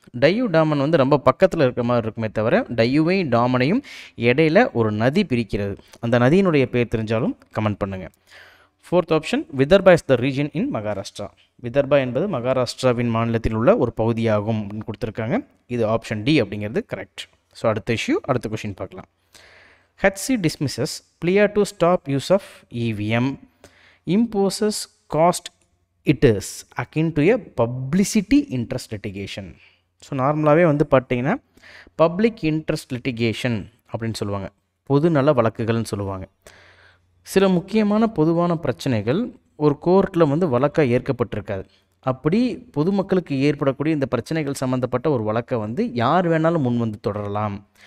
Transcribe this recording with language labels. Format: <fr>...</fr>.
<ta>டையூ டாமன் வந்து ரொம்ப பக்கத்தில் இருக்கிற மாதிரி இருக்குமே தவிர டையூவையும் டாமனையும் இடையில ஒரு நதி பிரிக்கிறது. அந்த நதியினுடைய பேர் தெரிஞ்சாலும் கமெண்ட் பண்ணுங்கள்.</ta> <en>Fourth option, Vidarbha is the region in Maharashtra.</en> <ta>விதர்பா என்பது மகாராஷ்டிராவின் மாநிலத்தில் உள்ள ஒரு பகுதியாகும் அப்படின்னு கொடுத்துருக்காங்க. இது ஆப்ஷன் டி அப்படிங்கிறது கரெக்ட். ஸோ அடுத்த கொஷின் பார்க்கலாம்.</ta> <en>HC dismisses plea to stop use of EVM, imposes cost it is akin to a publicity interest litigation.</en> <ta>So நார்மலாகவே வந்து பார்த்தீங்கன்னா பப்ளிக் இன்ட்ரெஸ்ட் லிட்டிகேஷன் அப்படின்னு சொல்லுவாங்க, பொதுநல வழக்குகள்னு சொல்லுவாங்க. சில முக்கியமான பொதுவான பிரச்சனைகள் ஒரு கோர்ட்டில் வந்து வழக்காக ஏற்கப்பட்டிருக்காது. அப்படி பொதுமக்களுக்கு ஏற்படக்கூடிய இந்த பிரச்சனைகள் சம்மந்தப்பட்ட ஒரு வழக்கை வந்து யார் வேணாலும் முன் வந்து தொடரலாம்.</ta>